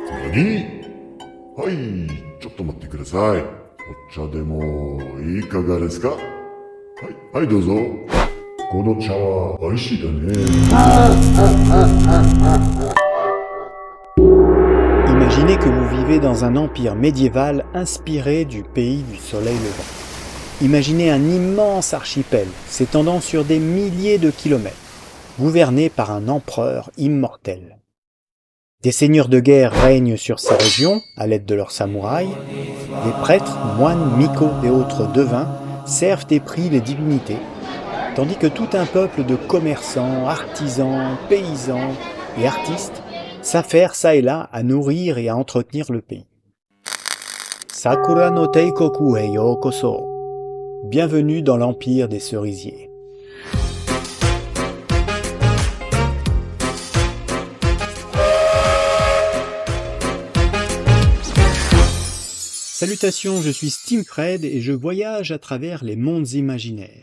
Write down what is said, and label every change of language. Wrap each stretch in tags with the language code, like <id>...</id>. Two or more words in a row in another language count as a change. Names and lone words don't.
<ja>何？はい、ちょっと待ってください。お茶でもいかがですか？はい、はいどうぞ。この茶は美味しいだね。</ja> <fr>Imaginez que vous vivez dans un empire médiéval inspiré du pays du soleil levant. Imaginez un immense archipel s'étendant sur des milliers de kilomètres, gouverné par un empereur immortel. Des seigneurs de guerre règnent sur ces régions à l'aide de leurs samouraïs. Les prêtres, moines, micos et autres devins servent et prient les divinités, tandis que tout un peuple de commerçants, artisans, paysans et artistes s'affaire ça et là à nourrir et à entretenir le pays.</fr> <ja>桜の帝国へようこそ.</ja> <fr>Bienvenue dans l'empire des cerisiers. Salutations, je suis Steamfred et je voyage à travers les mondes imaginaires.</fr>